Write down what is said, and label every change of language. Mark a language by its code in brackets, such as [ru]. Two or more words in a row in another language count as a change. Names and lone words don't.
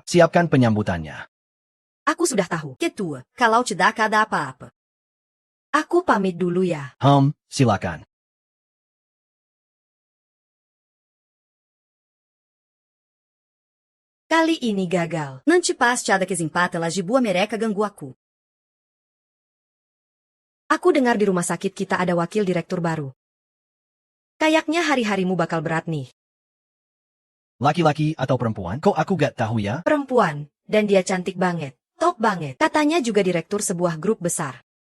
[id] Siapkan penyambutannya. Aku sudah tahu. Ketua, kalau tidak ada apa-apa. Aku pamit dulu ya. Silakan. Kali ini gagal. Nanti pasada que empata la de boa mereca ganguaku. Aku dengar di rumah sakit kita ada wakil direktur baru. Kayaknya hari-harimu bakal berat nih. Laki-laki atau perempuan? Kok aku gak tahu ya? Perempuan, dan dia cantik banget. Top banget. Katanya juga direktur sebuah grup besar.